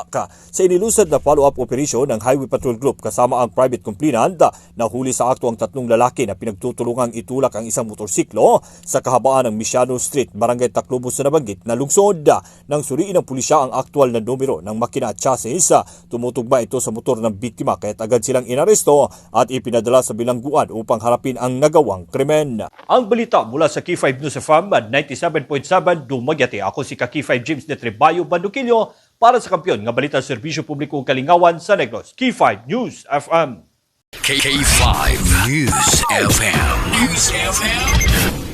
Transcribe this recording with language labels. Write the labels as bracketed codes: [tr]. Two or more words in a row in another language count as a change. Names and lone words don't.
[tl] Sa inilusad na follow-up operation ng Highway Patrol Group kasama ang private complainant, nahuli sa akto ang tatlong lalaki na pinagtutulungang itulak ang isang motorsiklo sa kahabaan ng Misiano Street, Barangay Tacloban sa nabanggit na lungsod. Nang suriin ng pulisya ang aktual na numero ng makina at chassis, tumutugma ito sa motor ng biktima kaya agad silang inaresto at ipinadala sa bilangguan upang harapin ang nagawang krimen. Ang balita mula sa Key 5 News FM 97.7 Dumaguete. [ceb] Ako si Key 5 James de Trebayo Bandukilyo para sa kampiyon nga balita sa Serbisyo Publiko Kalingawan sa Negros. Key 5 News FM. K5 News FM. News FM.